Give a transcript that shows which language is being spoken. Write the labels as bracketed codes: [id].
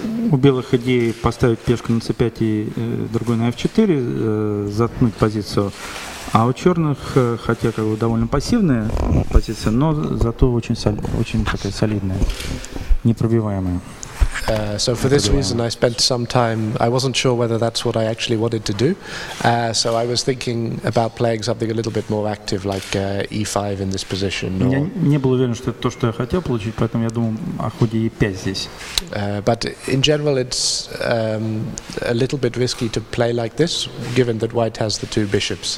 [ru] У белых идеи поставить пешку на c5 и другой на f4, заткнуть позицию, а у черных, хотя как бы довольно пассивная позиция, но зато очень такая солидная, непробиваемая. [en] So for this reason I spent some time, I wasn't sure whether that's what I actually wanted to do, so I was thinking about playing something a little bit more active, like e5 in this position. [ru] Я не был уверен, что это то, что я хотел получить, поэтому я думал о ходе e5 здесь. [en] But in general it's a little bit risky to play like this, given that white has the two bishops.